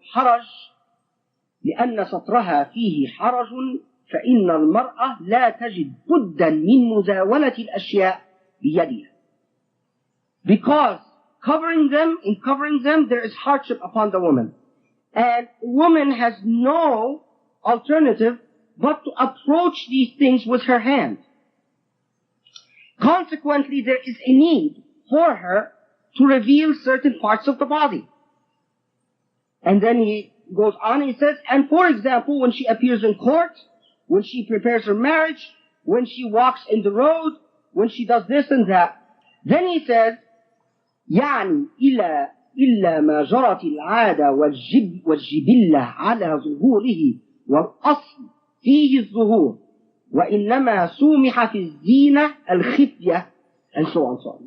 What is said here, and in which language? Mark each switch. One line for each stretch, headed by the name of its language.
Arabic: حرج لأن سطرها فيه حرج فإن المرأة لا تجد بدا من مزاولة الأشياء بيدها.
English: Because in covering them there is hardship upon the woman. And woman has no alternative but to approach these things with her hand. Consequently, there is a need for her to reveal certain parts of the body. And then he goes on, he says, and for example, when she appears in court, when she prepares her marriage, when she walks in the road, when she does this and that. Then he says,
Arabic: يعني إلا ما جرت العادة والجبلة على ظهوره والأصل فيه الظهور وإنما سومح في الزينة الخفية
English: and so on.